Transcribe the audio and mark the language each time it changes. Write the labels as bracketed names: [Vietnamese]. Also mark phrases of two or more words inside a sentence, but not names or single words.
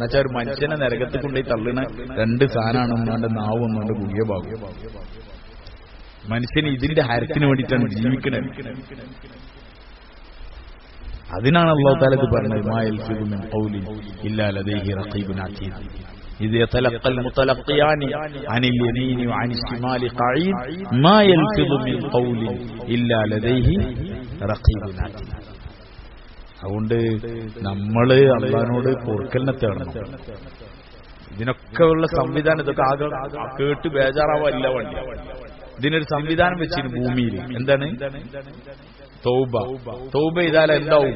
[Malayalam] എന്നുവെച്ചാൽ ഒരു മനുഷ്യനെ നരകത്തിൽ കൊണ്ടുപോയി തള്ളുന്ന 2 സാധനമാണ്. ഒന്നാണ്ട് നാവും, ഒന്നുകൊണ്ട് ഗുഹ്യഭാഗം. മനുഷ്യന് ഇതിന്റെ ഹരത്തിന് വേണ്ടിയിട്ടാണ് ജീവിക്കുന്നത്. അതിനാണ് അല്ലാഹു തആല ഇത് പറഞ്ഞത്, [Arabic] ما يلفظ من قول إلا لديه رقيب عتيد إذ يتلقى المتلقيان عن اليمين وعن الشمال قعيد ما يلفظ من قول إلا لديه رقيب عتيد. [Malayalam] അതുകൊണ്ട് നമ്മള് അള്ളാഹിനോട് പൊറുക്കലിനെ തേടണം. ഇതിനൊക്കെ ഉള്ള സംവിധാനം, ഇതൊക്കെ ആകെ കേട്ട് ബേജാറാവല്ല വണ്ടി. ഇതിനൊരു സംവിധാനം വെച്ചിരുന്നു ഭൂമിയിൽ. എന്താണ്? തൗബ. തൗബ ചെയ്താൽ എന്താവും?